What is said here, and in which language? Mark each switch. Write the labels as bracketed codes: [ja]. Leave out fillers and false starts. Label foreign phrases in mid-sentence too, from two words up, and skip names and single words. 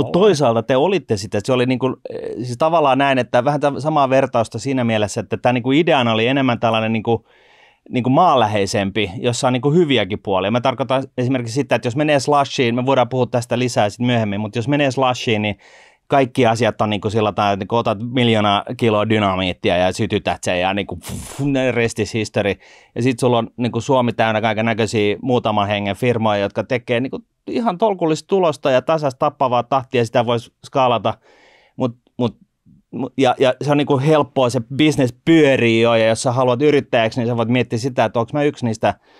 [fi] Mutta toisaalta te olitte sitä, että se oli niinku, siis tavallaan näin, että vähän samaa vertausta siinä mielessä, että tämä niinku ideana oli enemmän tällainen niinku maanläheisempi, jossa on niinku hyviäkin puolia. Mä tarkoitan esimerkiksi sitä, että jos menee Slushiin, me voidaan puhua tästä lisää sitten myöhemmin, mutta jos menee Slushiin, niin kaikki asiat on niinku sillä tavalla, että niinku otat 1 miljoonaa kiloa dynamiittia ja sytytät sen ja niinku [en] rest is history. [fi] Ja sitten sulla on niinku Suomi täynnä kaiken näköisiä muutaman hengen firmoja, jotka tekee niinku ihan tolkullista tulosta ja tasasta tappavaa tahtia, sitä voisi skaalata, ja se on niin kuin helppoa, se business pyörii jo, ja jos sä haluat yrittäjäksi, niin sä voit miettiä sitä, että onko mä yksi niistä